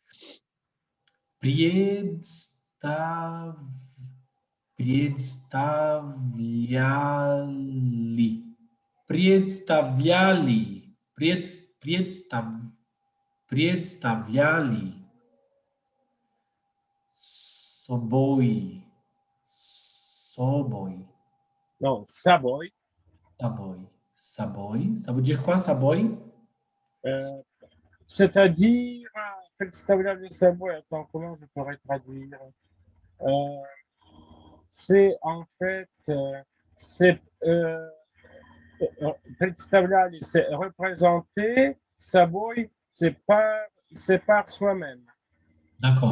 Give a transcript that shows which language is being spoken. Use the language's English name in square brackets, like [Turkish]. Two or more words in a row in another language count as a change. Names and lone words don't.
[Russian] Представляли собой. [French] Non, собой. [Russian] Собой. [French] Ça veut dire quoi, собой? C'est-à-dire, [Russian] представляли собой, [French] attends, comment je pourrais traduire? C'est en fait, представляли, c'est représenter, собой, c'est par soi-même. D'accord.